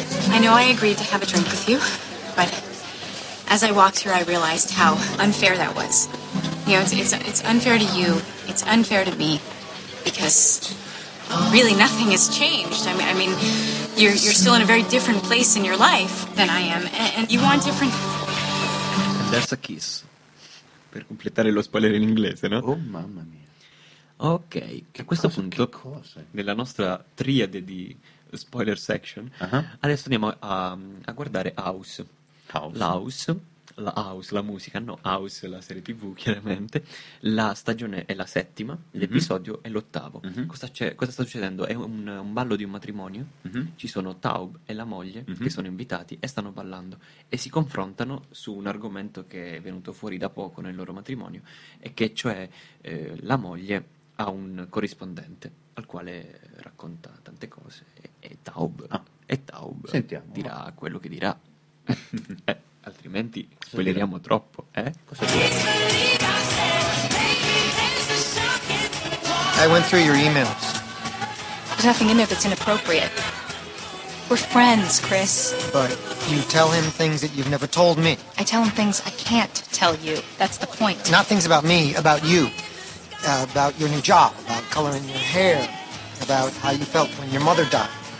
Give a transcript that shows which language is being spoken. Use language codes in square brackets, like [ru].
[en] I know I agreed to have a drink with you, but as I walked here, I realized how unfair that was. You know, it's unfair to you, it's unfair to me, because really nothing has changed. I mean, you're still in a very different place in your life than I am, and you want different... And there's a kiss. [it] Per completare lo spoiler in inglese, no? Oh, mamma mia. Ok, a questo punto, nella nostra triade di... [en] spoiler section, [it] adesso andiamo a guardare House, la serie TV, chiaramente la stagione è la settima, l'episodio è l'ottavo. Cosa sta succedendo? È un ballo di un matrimonio, ci sono Taub e la moglie che sono invitati e stanno ballando e si confrontano su un argomento che è venuto fuori da poco nel loro matrimonio e che cioè la moglie ha un corrispondente al quale racconta tante cose e Taub sentiamo, dirà quello che dirà. altrimenti spoileriamo troppo, cosa dirà? [en] I went through your emails. There's nothing in there that's inappropriate. We're friends, Chris. But you tell him things that you've never told me. I tell him things I can't tell you. That's the point. Not things about me, about you. About your new job, about coloring your hair, about how you felt when your mother died.